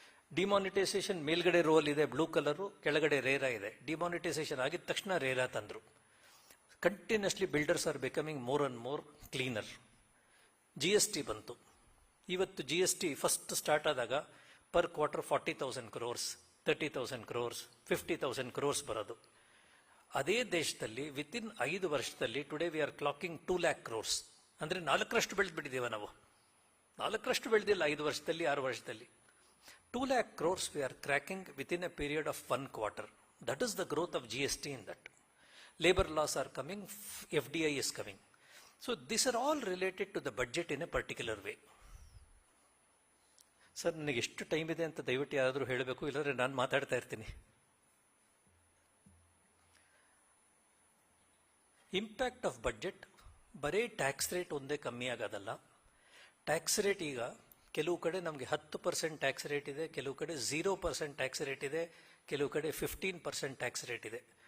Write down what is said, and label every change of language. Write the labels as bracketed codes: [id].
[kn] Demonetisation ಮೇಲ್ಗಡೆ roll ಇದೆ blue colour, ಕೆಳಗಡೆ ರೇರಾ ಇದೆ. ಡಿಮಾನಿಟೈಸೇಷನ್ ಆಗಿದ ತಕ್ಷಣ ರೇರಾ ತಂದರು. [en] Continuously builders are becoming more and more cleaner. [kn] GST ಬಂತು. ಇವತ್ತು GST ಫಸ್ಟ್ ಸ್ಟಾರ್ಟ್ ಆದಾಗ per quarter 40,000 crores. 30,000 crores, 50,000 crores ಬರೋದು. ಅದೇ ದೇಶದಲ್ಲಿ [en] Within 5 ವರ್ಷದಲ್ಲಿ today we are clocking 2 lakh crores. [kn] ಅಂದ್ರೆ 4ರಷ್ಟು ಬೆಳೆದ್ಬಿಟ್ಟಿದ್ದೀವ ನಾವು. 4ರಷ್ಟು ಬೆಳೆದಿಲ್ಲ 5 ವರ್ಷದಲ್ಲಿ 6 ವರ್ಷದಲ್ಲಿ. [en] 2 lakh crores we are cracking within a period of 1 quarter. That is the growth of GST in that. Labor laws are coming, FDI is coming. So these are all related to the budget in a particular way. [kn] Sir ನನಗೆ ಎಷ್ಟು time ಇದೆ ಅಂತ ದಯವಿಟ್ಟು ಯಾರಾದರೂ ಹೇಳಬೇಕು, ಇಲ್ಲಾಂದ್ರೆ ನಾನು ಮಾತಾಡ್ತಾ ಇರ್ತೀನಿ. ಇಂಪ್ಯಾಕ್ಟ್ ಆಫ್ ಬಡ್ಜೆಟ್ ಬರೀ ಟ್ಯಾಕ್ಸ್ ರೇಟ್ ಒಂದೇ ಕಮ್ಮಿ ಆಗೋದಲ್ಲ. ಟ್ಯಾಕ್ಸ್ ರೇಟ್ ಈಗ ಕೆಲವು ಕಡೆ ನಮಗೆ 10% ಟ್ಯಾಕ್ಸ್ ರೇಟ್ ಇದೆ, ಕೆಲವು ಕಡೆ 0% ಟ್ಯಾಕ್ಸ್ ರೇಟ್ ಇದೆ, ಕೆಲವು ಕಡೆ 15% ಟ್ಯಾಕ್ಸ್ ರೇಟ್ ಇದೆ.